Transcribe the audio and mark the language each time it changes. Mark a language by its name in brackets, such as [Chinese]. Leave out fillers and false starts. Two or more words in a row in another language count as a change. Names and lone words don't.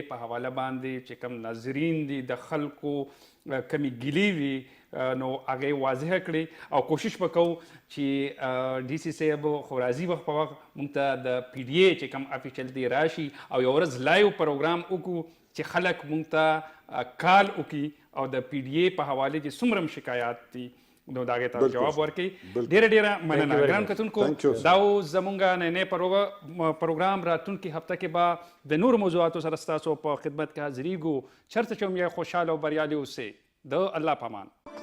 [Pashto] په حواله باندې چې کوم ناظرین دي د خلکو کمې ګیلې وي نو هغه واضح کړي او کوشش وکړو چې ډي سي صاحب خو راځي وخت په وخت موږ ته د پی ډي اے چې کوم افیشل دی راشي او یو ورځ لایو پروګرام وکړو چې خلک موږ ته کال وکړي او د پی ډي اے په حواله چې څومره شکایات دي نو دا غي ته بالکل. جواب ورکړي. بالکل. ډیره مننه ګران کتونکو. [English] Thank you, sir. [Pashto] دا زمونږ نن پروګرام راتلونکي هفته کې به د نور موضوعاتو سره ستاسو په خدمت کې حاضرېږو. چرته چې هم یې خوشحاله او بریالي اوسئ. د الله پامان.